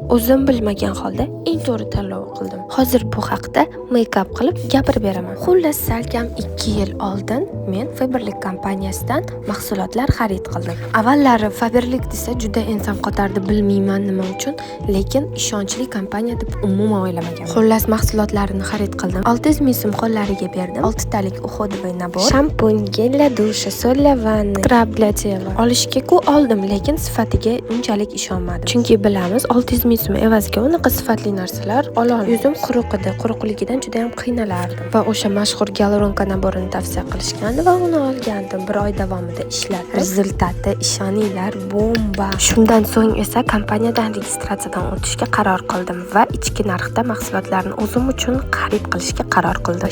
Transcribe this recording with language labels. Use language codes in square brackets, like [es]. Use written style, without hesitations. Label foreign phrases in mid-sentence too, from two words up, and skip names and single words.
[uz] O'zim bilmagan holda eng to'g'ri tanlovni qildim. Hozir bu haqda make-up qilib gapirib beraman. Xullas, salkam 2 yil oldin men Faberlic kompaniyasidan mahsulotlar xarid qildim. Avvallari Faberlic desa juda ensam qotardi, bilmayman nima uchun, lekin ishonchli kompaniya deb umuman o'ylamaganman. Xullas, mahsulotlarini xarid qildim. 600 ming so'm qo'llariga berdim. 6 talik [ru] уходовый набор, [uz] shampun, [ru] гель для душа, соль для ванны, скраб для тела [uz] olishga-ku oldim, lekin sifatiga unchalik ishonmadim. Chunki bilamiz, 600 ming so'm evaziga unaqa sifatli narsalar ololmayman. Yuzim quruq edi, quruqligidan juda ham qiynalardim va o'sha mashhur gyaluronka naborini tavsiya qilishgandi va uni olgandim. 1 oy davomida ishladim. Rezultati ishoninglar, bomba. Shundan so'ng esa kompaniyadan registratsiyadan o'tishga qaror qildim va ichki narxda mahsulotlarni o'zim uchun xarid qilishga qaror qildim.